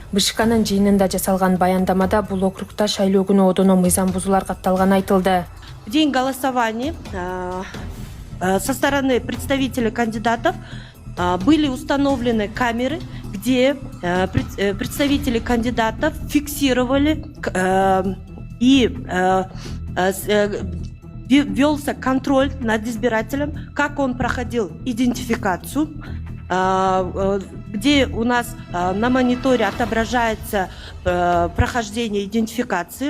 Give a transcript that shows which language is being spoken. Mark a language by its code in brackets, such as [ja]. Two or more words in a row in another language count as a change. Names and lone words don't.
[ky] БШКнын жыйынында жасалган баяндамада бул округта шайлоо күнү одоно мыйзам бузуулар катталганы айтылды. [ru] В день голосования со стороны представителей кандидатов были установлены камеры, где представители кандидатов фиксировали и велся контроль над избирателем, как он проходил идентификацию, где у нас на мониторе отображается прохождение идентификации.